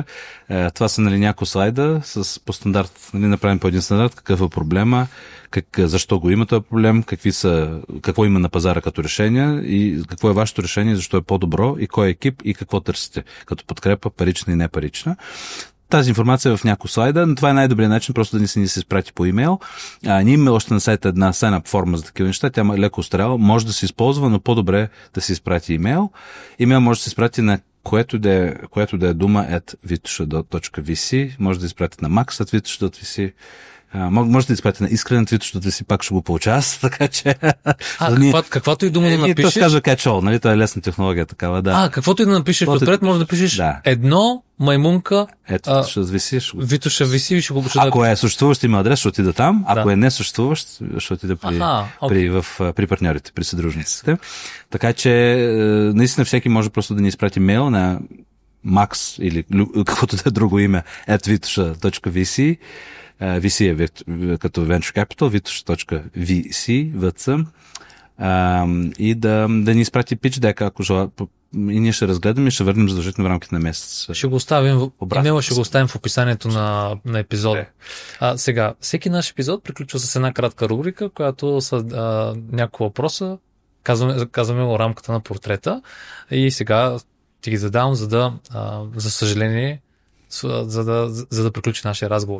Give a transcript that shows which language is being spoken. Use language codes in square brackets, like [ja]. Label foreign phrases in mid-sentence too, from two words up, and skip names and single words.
[bg] Това са, нали, няколко слайда по стандарт, нали, направим по един стандарт, какъв е проблема, защо го има този проблем, какво има на пазара като решение и какво е вашето решение, защо е по-добро и кой е екип и какво търсите, като подкрепа, парична и непарична. Тази информация е в няколко слайда, но това е най-добрият начин, просто да ни се изпрати по имейл. Ние имаме още на сайта една sign-up форма за такива неща, тя е леко остаряла, може да се използва, но по-добре да се изпрати имейл. Имейл може да се изпрати на което да е дума @vitusha.vc, може да изпрати на max@vitusha.vc. Може да изпрати на Искрен Твит, защото си пак ще го получа, така че... Каквато и дума да напишеш... То се казва catch-all, нали? Това е лесна технология, такава, да. Каквото и да напишеш отпред, може да пишеш едно, маймунка... Ето, ще виси. Витоша виси, ще го... Ако е съществуващ има адрес, ще отида там. Ако е не съществуващ, ще отида при партньорите, при съдружниците. Така че, наистина всеки може просто да ни изпрати мейл на max или каквото да е друго име @vitusha.vc. VC е като [en] Venture Capital, [bg] vitusha.vc, VC, и да ни изпрати [en] pitch deck, [bg] ако желая, и ние ще разгледаме и ще върнем задължително в рамките на месец. Ще го оставим, имейла ще го оставим в описанието на епизода. Сега, всеки наш епизод приключва с една кратка рубрика, която са няколко въпроса, казваме го рамката на портрета и сега ти ги задавам, за съжаление, за да приключи нашия разговор.